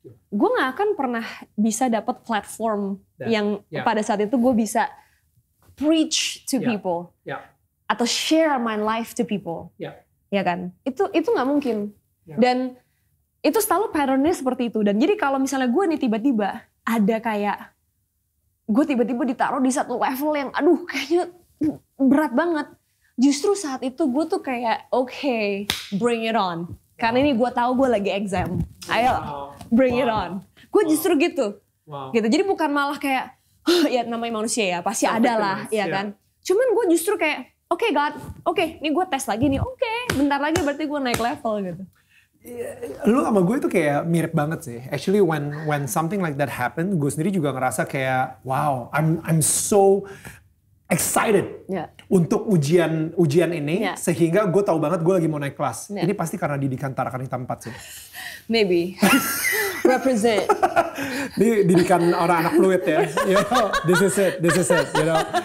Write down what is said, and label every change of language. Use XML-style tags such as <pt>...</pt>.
<id>Gue gak akan pernah bisa dapat platform yang pada saat itu gue bisa</id> <en>preach to people. Atau share my life to people.</en> <id>Ya kan? Itu gak mungkin. Dan itu selalu patternnya seperti itu. Dan jadi kalau misalnya gue nih tiba-tiba ada kayak gue tiba-tiba ditaruh di satu level yang aduh kayaknya berat banget. Justru saat itu gue tuh kayak okay,</id> <en>bring it on.</en> <id>Karena ini gue tahu gue lagi exam. Ayo,</id> <en>bring it on.</en> <id>Gue justru gitu. Gitu. Jadi bukan malah kayak ya namanya manusia ya, pasti ada lah, ya kan. Cuman gue justru kayak</id> <en>okay God, okay,</en> <id>ini gue tes lagi nih. Okay, bentar lagi berarti gue naik level gitu. Lu sama gue itu kayak mirip banget sih.</id> <en>Actually when something like that happen,</en> <id>gue sendiri juga ngerasa kayak wow,</id> <en>I'm so excited</en> <id>untuk ujian ini sehingga gue tahu banget gue lagi mau naik kelas. Ini pasti karena didikan Tarakan Hitam 4 sih.</id> <en>Maybe. Represent.</en> <id>Ini didikan orang anak fluid ya.</id> <en>You know, this is it, you know.</en>